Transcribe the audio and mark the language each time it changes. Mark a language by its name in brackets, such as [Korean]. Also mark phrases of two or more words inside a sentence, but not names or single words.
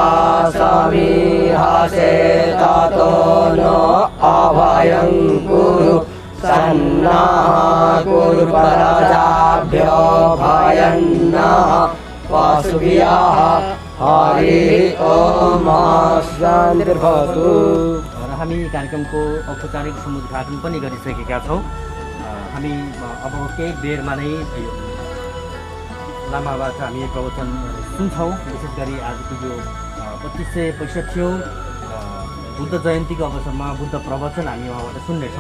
[Sanskrit] समीहसे ततो नो अभयं कुरु सन्नः कुरु प्रजाभ्यो भयन्नः वासुभ्यः हरि ओम शान्तिर्भवतु। [Nepali] हामी कार्यक्रमको औपचारिक समुद्घाटन पनि गरिसकेका छौँ। हामी अब केही बेरमा नै लामाबाट हामी प्रवचन सुन्छौँ। विशेष गरी आजको यो 2565औं बुद्ध जयन्तीको अवसरमा बुद्ध प्रवचन हामी उहाँबाट सुन्नेछौँ।